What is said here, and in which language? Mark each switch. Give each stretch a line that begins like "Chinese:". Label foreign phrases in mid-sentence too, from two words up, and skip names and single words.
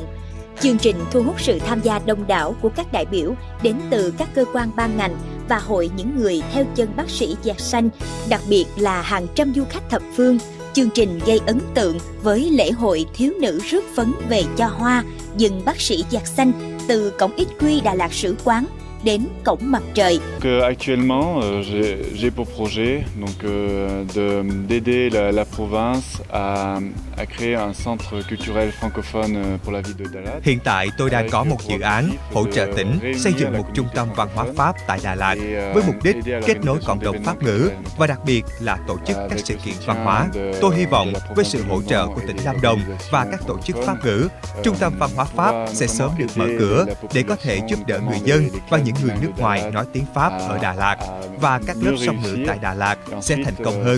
Vietnamese: Chương trình thu hút sự tham gia đông đảo của các đại biểu đến từ các cơ quan ban ngành và hội những người theo chân bác sĩ Yersin, đặc biệt là hàng trăm du khách thập phương. Chương trình gây ấn tượng với lễ hội thiếu nữ rước phấn về cho hoa, dừng bác sĩ Yersin từ cổng XQ Đà Lạt Sử Quán đến cổng Mặt Trời.
French: Actuellement, j'ai pour projet d'aider la province à créer un centre culturel francophone pour la ville de Đà Lạt.
Vietnamese: Hiện tại tôi đang có một dự án hỗ trợ tỉnh xây dựng một trung tâm văn hóa Pháp tại Đà Lạt với mục đích kết nối cộng đồng Pháp ngữ và đặc biệt là tổ chức các sự kiện văn hóa. Tôi hy vọng với sự hỗ trợ của tỉnh Lâm Đồng và các tổ chức Pháp ngữ, trung tâm văn hóa Pháp sẽ sớm được mở cửa để có thể giúp đỡ người dân và những người nước ngoài nói tiếng Pháp ở Đà Lạt, và các lớp song ngữ tại Đà Lạt sẽ thành công hơn.